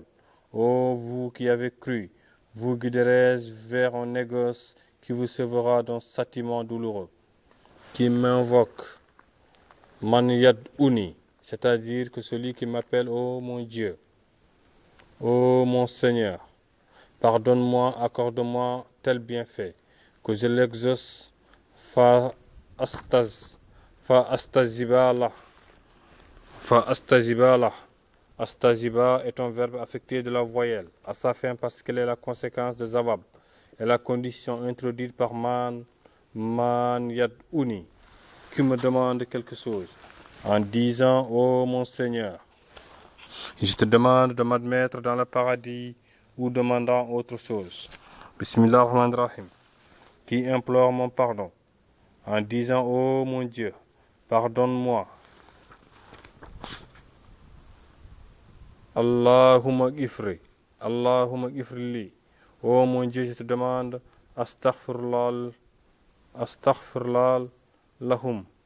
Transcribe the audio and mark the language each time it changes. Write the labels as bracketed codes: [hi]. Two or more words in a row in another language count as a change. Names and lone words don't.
[fr] Ô vous qui avez cru, vous guiderez vers un négoce qui vous sauvera d'un châtiment douloureux. Qui m'invoque, [ar] من يدعوني, [fr] c'est-à-dire que celui qui m'appelle, ô mon Dieu, ô mon Seigneur, pardonne-moi, accorde-moi tel bienfait, que je l'exauce, [ar] فأستجيب له. [fr] Astajiba est un verbe affecté de la voyelle, à sa fin parce qu'elle est la conséquence de zawab, et la condition introduite par [ar] من يدعوني, [fr] qui me demande quelque chose, en disant, ô mon Seigneur, je te demande de m'admettre dans le paradis, ou demandant autre chose. [ar] بسم الله الرحمن الرحيم, [fr] qui implore mon pardon, en disant, ô mon Dieu, pardonne-moi. [ar] اللهم اغفر لي. [fr] Ô mon Dieu, je te demande, [ar] أستغفر الله لهم.